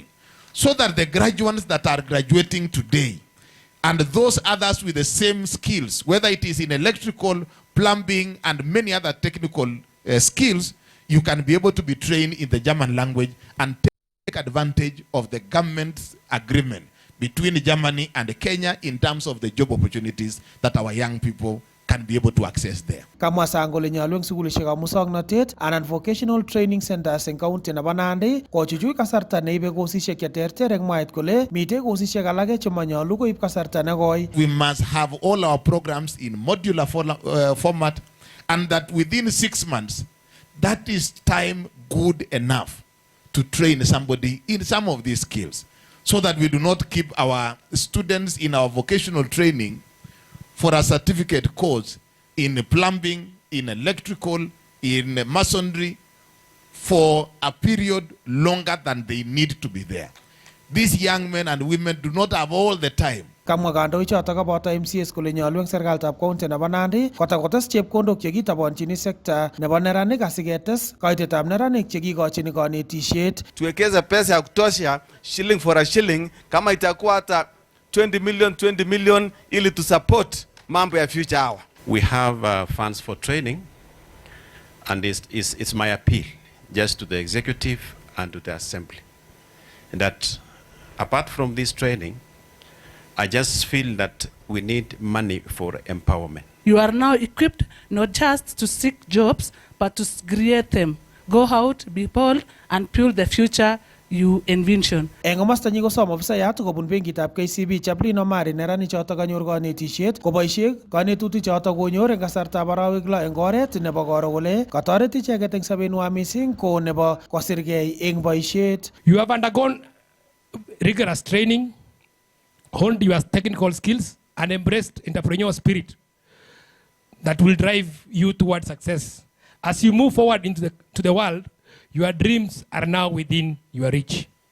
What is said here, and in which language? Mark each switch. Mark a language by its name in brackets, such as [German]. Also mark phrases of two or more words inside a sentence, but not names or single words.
[English] So that the graduates that are graduating today and those others with the same skills, whether it is in electrical, plumbing, and many other technical skills, you can be able to be trained in the German language and take advantage of the government's agreement between Germany and Kenya in terms of the job opportunities that our young people can be able to access there. [Kalenjin] Kamwa sangole nyalwe eng sugulishekab musoknotet anan [English] vocational training centers [Kalenjin] eng county nebo Nandi kochuchui kasarta neibe kosishek cheterter eng mwaet kole mitei kosishek alake chemanyolu koib kasarta nekoi. [English] We must have all our programs in modular format, and that within 6 months, that is time good enough to train somebody in some of these skills, so that we do not keep our students in our vocational training for a certificate course in plumbing, in electrical, in masonry, for a period longer than they need to be there. These young men and women do not have all the time. [Kalenjin] Kamwa kandoichoto koboto MCS kole nyolu eng serikalitab county nebo Nandi kotakotes chepkondok chekitabonchini sekta nebo neranik asiketes kaitetab neranik chekikochini kanetishet. [Swahili] Tuwekeze pesa ya kutosha, [English] shilling for a shilling, [Swahili] kama itakuwa hata 20 million ili [English] to support [Swahili] mambo ya [English] future hour. We have funds for training, and it's my appeal just to the executive and to the assembly that apart from this training, I just feel that we need money for empowerment. You are now equipped not just to seek jobs, but to create them. Go out, be bold, and build the future you envision. [Kalenjin] Eng komasta nyi kosom ofisayat kobun benkitab KCB Chaplin Omari neranik choto kanyor kanetishet koboisie kanetutik choto konyor eng kasartab arawek 6 eng oret nebo koro kole katoret icheket eng sobenwa mising ko nebo kosirgei eng boisiet. [English] You have undergone rigorous training, honed your technical skills, and embraced entrepreneurial spirit that will drive you towards success. As you move forward into the world, your dreams are now within your reach.